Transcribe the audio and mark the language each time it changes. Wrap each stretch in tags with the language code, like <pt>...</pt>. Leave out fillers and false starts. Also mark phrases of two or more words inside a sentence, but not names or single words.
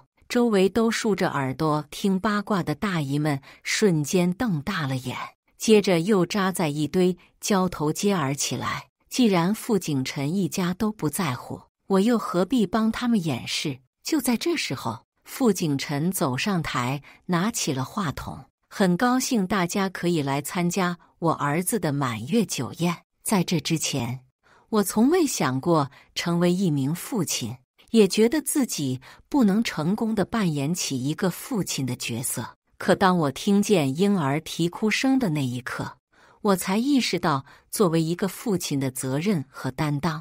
<zh>周圍都豎着耳朵聽八卦的大姨們瞬間瞪大了眼，接着又扎在一堆交頭接耳起來。既然傅景辰一家都不在乎，我又何必幫他們掩饰？就在這時候，傅景辰走上台，拿起了話筒，很高興大家可以來參加我兒子的滿月酒宴。在這之前，我從未想過成為一名父親，也覺得自己不能成功地扮演起一個父親的角色。可當我聽見嬰兒啼哭聲的那一刻，我才意識到作為一個父親的責任和擔當。</zh>